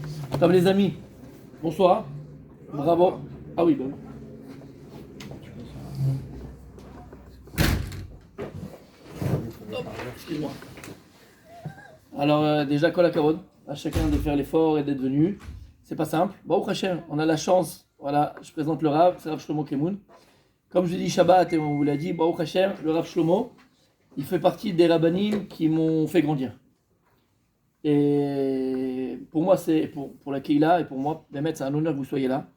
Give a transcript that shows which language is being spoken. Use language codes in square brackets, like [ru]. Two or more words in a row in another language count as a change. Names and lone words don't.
[fr] Comme les amis, bonsoir, bravo. Ah oui, bah oui. Hop, excuse-moi. Alors déjà, [he] כל הכבוד [fr] à chacun de faire l'effort et d'être venu. C'est pas simple. [he] ברוך השם, [fr] on a la chance. Voilà, je présente le Rav, c'est Rav Shlomo Kemoun. Comme je dis Shabbat et on vous l'a dit, [he] ברוך השם, [fr] le Rav Shlomo, il fait partie des rabbanim qui m'ont fait grandir. Et pour moi, c'est pour la Keila et pour moi, Bémet, c'est un honneur que vous soyez là.